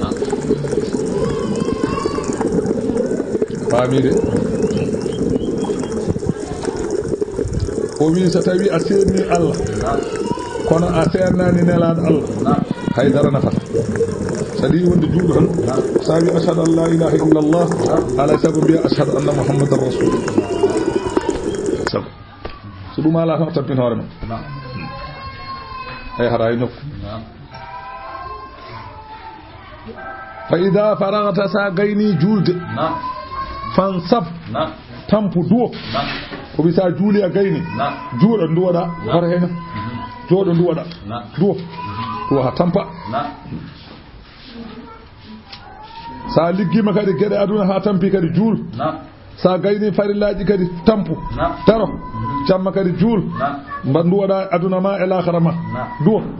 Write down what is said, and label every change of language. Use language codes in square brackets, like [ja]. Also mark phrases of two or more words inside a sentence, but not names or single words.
[ff] faamide o wi so tawi a seerni Allah kono a seernani nelaɗo Allah haydara nafata sadi wonde juuɗo tan sa wi [ar] أشهد أن لا إله إلا الله [ff] ala sago mbiya [ar] أشهد أن محمدا رسول الله [ff] sago so ɗum ala tan tampin hoore ma hay hara e nokku [ar] فإذا فرغت [ff] sa gayni juulde fansab tampu duwo ko bisa juuli a gayni juuɗo duwoɗa hor hen jooɗo duwoɗa duwo ha tampa sa liggima kadi gueɗe aduna ha tampi kadi juul sa gayni farillaji kadi tampu taro jamma kadi juul mba duwoɗa aduna ma e lahara ma duwo